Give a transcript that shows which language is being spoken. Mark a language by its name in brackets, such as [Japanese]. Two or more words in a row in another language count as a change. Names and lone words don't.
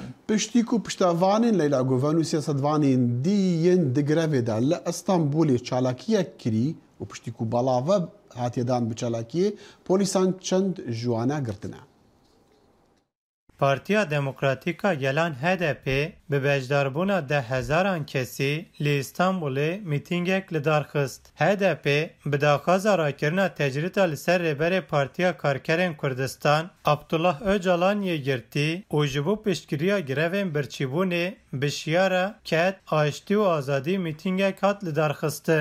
[Kurdish] پشتیک و پشتەوانین لەیلا گۆڤن و سیاسەتوانین دیەن دگرەوێدا لە ئەستانبولی چالاکیەک کری و پشتیک و بەڵاوە هاتیێدان بە چالاکیە پۆلیسان چەند جوانە گرتنە. پارتیا دموکراتیکا گەلان HDP bi bejdarbûna 10,000 kesî li İstanbulê mîtîngek li dar xist. HDP bi daxwaza rakirina tecrîta li ser rêberê Partiya Karkerên Kurdistan Abdullah Öcalan yê girtî û ji bo piştgiriya girevên birçîbûnê bi şiyara ket, aştî û azadî mîtîngek hat li dar xistin.